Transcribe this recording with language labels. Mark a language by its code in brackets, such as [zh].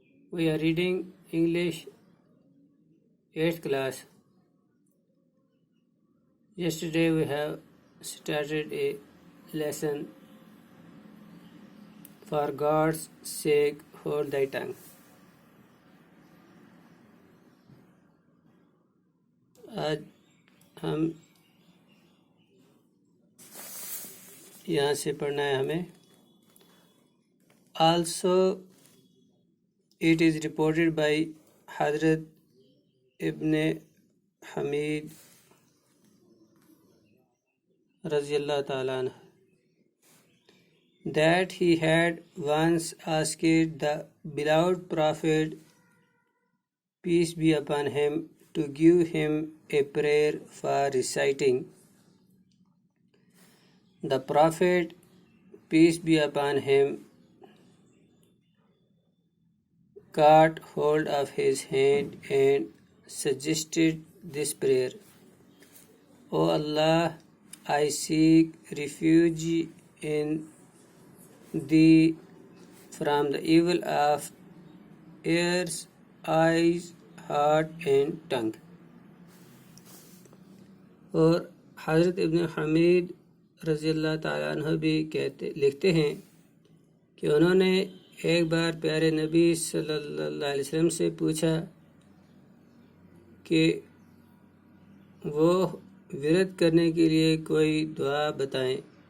[en] We are reading English 8th class. Yesterday we have started a lesson, For God's sake hold thy tongue. [ur] آج ہم یہاں سے پڑھنا ہے ہمیں. [en] Also it is reported by Hazrat Ibn Hamid رضی اللہ تعالیٰ عنہ that he had once asked the beloved Prophet, peace be upon him, to give him a prayer for reciting. The Prophet, peace be upon him, caught hold of his hand and suggested this prayer. O Allah, I seek refuge in Thee from the evil of ears, eyes, heart and tongue. [ur] اور حضرت ابن حمید رضی اللہ تعالیٰ عنہ بھی لکھتے ہیں کہ انہوں نے ایک بار پیارے نبی صلی اللہ علیہ وسلم سے پوچھا کہ وہ ورد کرنے کے لیے کوئی دعا بتائیں.